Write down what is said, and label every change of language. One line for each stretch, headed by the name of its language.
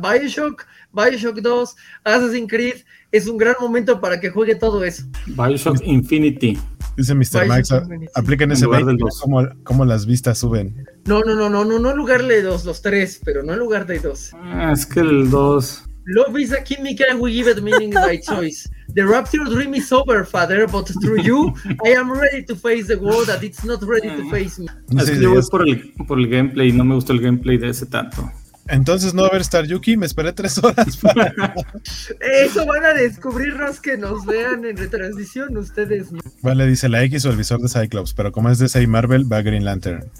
Spanish: Bioshock 2, Assassin's Creed, es un gran momento para que juegue todo eso. Bioshock Infinity. Dice Mr. Max, apliquen ese lugar del 2. ¿Cómo las vistas suben? No en lugar de 2, los 3, pero no en lugar de 2. Ah, es que el 2.
English: Love is a chemical and we give it meaning by choice. The rapture dream is over, father, but through you, I am ready to face the world that it's not ready to face me.
Spanish: Es que yo voy por el gameplay, no me gustó el gameplay de ese tanto. Entonces no va a haber Star Yuki, me esperé 3 horas para... Eso van a descubrirnos que nos vean en retransmisión ustedes. Vale, dice la X o el visor de Cyclops, pero como es de Sai Marvel, va Green Lantern.